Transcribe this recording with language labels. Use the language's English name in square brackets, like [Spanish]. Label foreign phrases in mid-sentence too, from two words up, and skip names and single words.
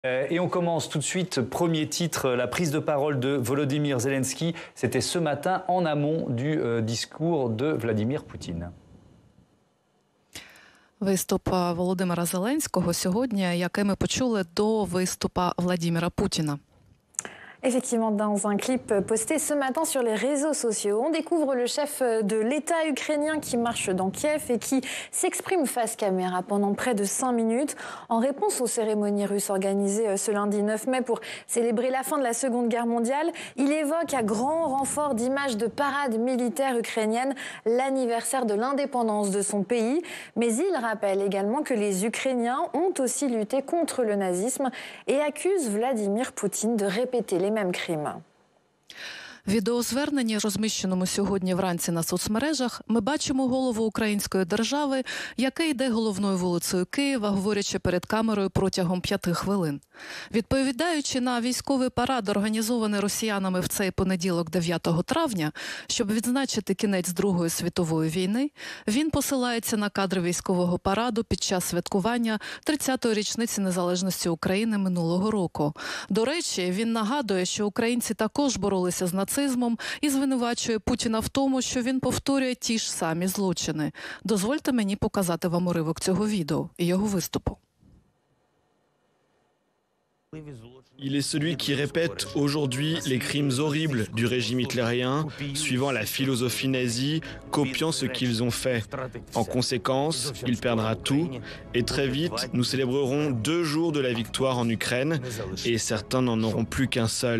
[French] Et on commence tout de suite, premier titre, la prise de parole de Volodymyr Zelensky. C'était ce matin en amont du discours de Vladimir Poutine. [Ukrainian] Виступ Володимира Зеленського сьогодні, який ми почули до виступа Владимира Путіна. [French] Effectivement, dans un clip posté ce matin sur les réseaux sociaux, on découvre le chef de l'État ukrainien qui marche dans Kiev et qui s'exprime face caméra pendant près de 5 minutes en réponse aux cérémonies russes organisées ce lundi 9 mai pour célébrer la fin de la Seconde Guerre mondiale. Il évoque à grand renfort d'images de parades militaires ukrainiennes l'anniversaire de l'indépendance de son pays, mais il rappelle également que les Ukrainiens ont aussi lutté contre le nazisme et accuse Vladimir Poutine de répéter les mêmes crimes. [Ukrainian] Відеозверненні, розміщеному сьогодні вранці на соцмережах, ми бачимо голову української держави, який йде головною вулицею Києва, говорячи перед камерою протягом 5 хвилин. Відповідаючи на військовий парад, організований росіянами в цей понеділок 9 травня, щоб відзначити кінець Другої світової війни, він посилається на кадри військового параду під час святкування 30-ї річниці незалежності України минулого року. До речі, він нагадує, що українці також боролися з нацизмом і звинувачує Путіна в тому, що він повторює ті ж самі злочини. Дозвольте мені показати вам уривок цього відео і його виступу. [French] Il est celui qui répète aujourd'hui les crimes horribles du régime hitlérien, suivant la philosophie nazie, copiant ce qu'ils ont fait. En conséquence, il perdra tout, et très vite, nous célébrerons 2 jours de la victoire en Ukraine, et certains n'en auront plus qu'un seul.